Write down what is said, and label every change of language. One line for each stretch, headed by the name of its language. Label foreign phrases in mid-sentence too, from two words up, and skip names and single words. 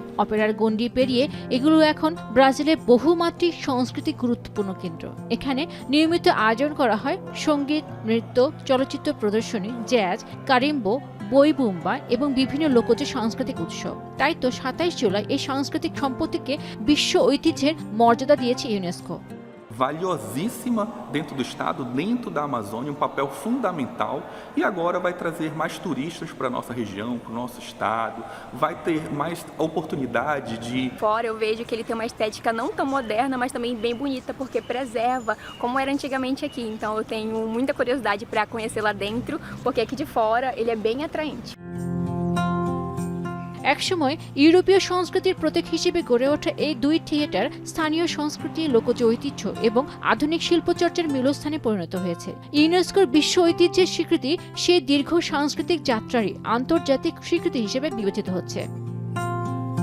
Bangla: অপেরার গণ্ডি পেরিয়ে এগুলো এখন ব্রাজিলের বহুমাত্রিক সাংস্কৃতিক গুরুত্বপূর্ণ কেন্দ্র। এখানে নিয়মিত আয়োজন করা হয় সঙ্গীত, নৃত্য, চলচ্চিত্র প্রদর্শনী, জ্যাজ, কারিম্বো, বইবুম্বা এবং বিভিন্ন লোকজ সাংস্কৃতিক উৎসব। তাই তো 27 জুলাই এই সাংস্কৃতিক সম্পত্তিকে বিশ্ব ঐতিহ্যের মর্যাদা দিয়েছে ইউনেস্কো।
Portuguese: Valiosíssima dentro do estado, dentro da Amazônia, um papel fundamental, e agora vai trazer mais turistas para a nossa região, para o nosso estado, vai ter mais oportunidade de... Fora eu vejo que ele tem uma estética não tão moderna, mas também bem bonita, porque preserva como era antigamente aqui. Então eu tenho muita curiosidade para conhecer lá dentro, porque aqui de fora ele é bem atraente.
Bangla: একসময় ইউরোপীয় সংস্কৃতির প্রতীক হিসেবে গড়ে ওঠা এই দুই থিয়েটার স্থানীয় সংস্কৃতি, লোকজ ঐতিহ্য এবং আধুনিক শিল্পচর্চার মিলস্থানে পরিণত হয়েছে। ইউনেস্কোর বিশ্ব ঐতিহ্যের স্বীকৃতি সেই দীর্ঘ সাংস্কৃতিক যাত্রারই আন্তর্জাতিক স্বীকৃতি হিসেবে বিবেচিত হচ্ছে।